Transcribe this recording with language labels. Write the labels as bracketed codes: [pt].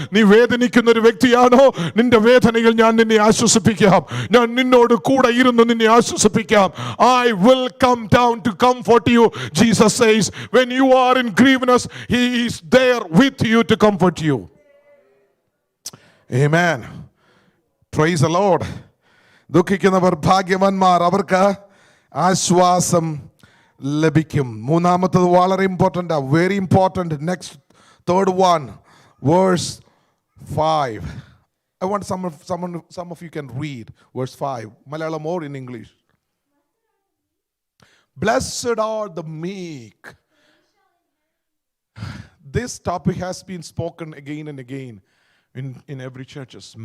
[ml] നീ വേദനിക്കുന്ന ഒരു വ്യക്തിയാണോ? നിന്റെ വേദനയിൽ ഞാൻ നിന്നെ ആശ്വസിപ്പിക്കാം. ഞാൻ നിന്നോട് കൂടെ ഇരുന്ന് നിന്നെ ആശ്വസിപ്പിക്കാം. [en] I will come down to comfort you. Jesus says, when you are in grieveness, he is there with you to comfort you. Amen. Praise the Lord. [ml] ദുഃഖിക്കുന്നവർ ഭാഗ്യവാന്മാർ, അവർക്ക് ആശ്വാസം ലഭിക്കും. മൂന്നാമത്തത് വളരെ [en] Important, very important. Next, third one, verse 5. I want some of you can read verse 5. Malayalam or in English. Blessed are the meek. This topic has been spoken again and again in every churches.